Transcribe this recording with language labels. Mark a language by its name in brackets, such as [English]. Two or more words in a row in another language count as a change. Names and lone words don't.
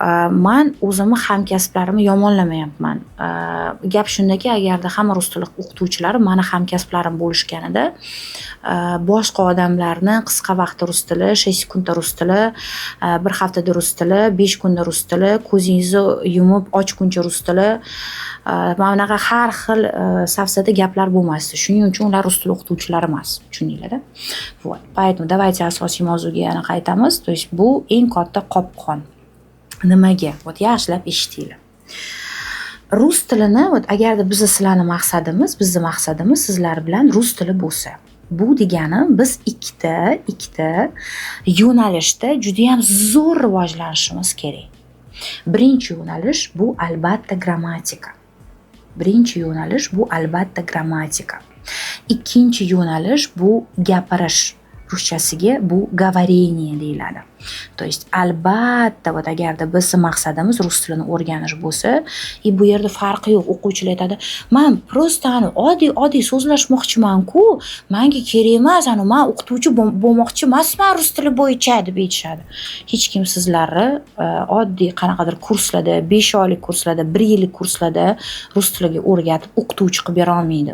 [Uzbek] man o'zimni hamkasblarimni yomonlamayapman. Gap shundaki, agarda hamma rus tili o'qituvchilari mani hamkasblarim bo'lishganida, boshqa odamlarni qisqa vaqtda rus tili, 6 kunda rus tili, 1 haftada rus tili, 5 kunda rus tili, ko'zingizni yumib ochguncha rus tili, mana bunaqa har xil safsata gaplar bo'lmasdi. Shuning uchun ular rus tili o'qituvchilari emas, tushundinglar-da? [Russian] Вот. Поэтому давайте [Uzbek] asosiy mavzuga yana qaytamiz. [Russian] То есть [Uzbek] bu eng katta qopqon. Nimaga? Вот yaxshilab eshitinglar. Rus tilini, agarda bizning maqsadimiz sizlar bilan rus tili bo'lsa, bu degani biz ikkita yo'nalishda juda ham zo'r rivojlanishimiz kerak. Birinchi yo'nalish bu albatta grammatika. Ikkinchi yo'nalish bu gapirish. Ruschasiga bu говорение deyiladi. [Russian] То есть [Uzbek] albatta agarda bizning maqsadimiz rus tilini o'rganish bo'lsa, bu yerda farqi yo'q. O'quvchilar aytadi, "Men prosta oddiy so'zlashmoqchiman-ku, menga kerak emas, men o'qituvchi bo'lmoqchi emasman rus tili bo'yicha" deb aytishadi. Hech kim sizlarni oddiy qanaqadir kurslarda, 5 oylik kurslarda, 1 yillik kurslarda rus tiliga o'rgatib o'qituvchi qilib bera olmaydi.